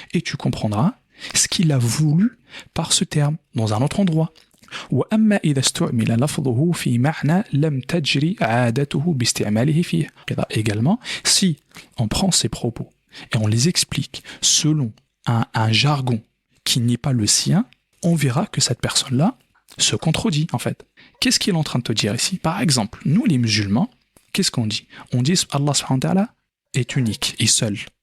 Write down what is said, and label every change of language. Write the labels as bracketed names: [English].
[French] Et tu comprendras ce qu'il a voulu par ce terme dans un autre endroit. [Arabic] وأما إذا استعمل لفظه في معنى لم تجري عادته باستعماله فيه. [French] Également, si on prend ces propos et on les explique selon un jargon qui n'est pas le sien, on verra que cette personne-là se contredit en fait. Qu'est-ce qu'il est en train de te dire ici? Par exemple, nous les musulmans, qu'est-ce qu'on dit? On dit Allah subhanahu wa ta'ala est unique et seul.